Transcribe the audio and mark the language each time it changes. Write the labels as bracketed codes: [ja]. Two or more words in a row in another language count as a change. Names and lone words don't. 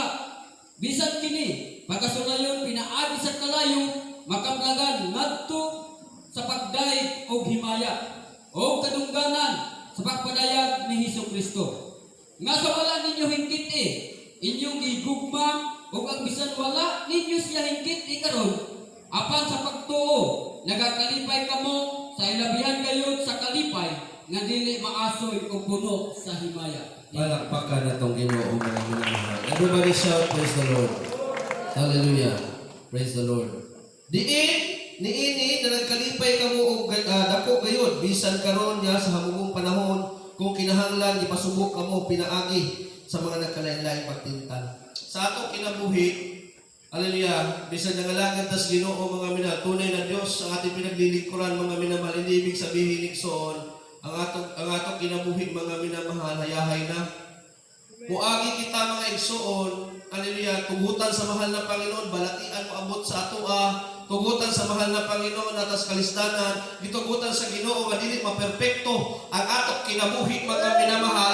[ceb] bisan kini pagkasulayon pinaagi sa kalayo makablagan ngadto sa pagdaig og himaya o kadungganan sa pagpadayag ni Hesukristo nga sa wala ninyo hingkit inyong gigugma ug ang bisan wala ninyo siya hingkit karon apan sa pagtuo nagakalipay kamo sa ilabihan gayud sa kalipay nga dili maasoy o puno sa himaya. [tl] Palakpakan na [ceb] itong Ginoo mga minamahal. [en] Everybody shout, praise the Lord. Hallelujah. Praise the Lord. [ceb] Niini na nagkalipay kamo og dako gayud bisan karon niya sa hamugong panahon kung kinahanglan ipasubok kamo pinaagi sa mga nagkalain-laing pagtintal. Sa atong kinabuhi, hallelujah, bisan nangalangad tas Ginoo mga minamahal, [tl] tunay na Dios ang ating pinaglilingkuran mga minamahal, hindi ibig sabihin [ceb] igsoon ang atong kinabuhi mga minamahal hayahay na. Muagi kita mga igsoon, hallelujah, tugutan [tl] sa mahal na Panginoon, [ceb] balatian mo abot sa atoa, tugutan [tl] sa mahal na Panginoon [ceb] atas kalistanan, gitugutan sa Ginoo nga dili maperpekto ang atong kinabuhi mga minamahal.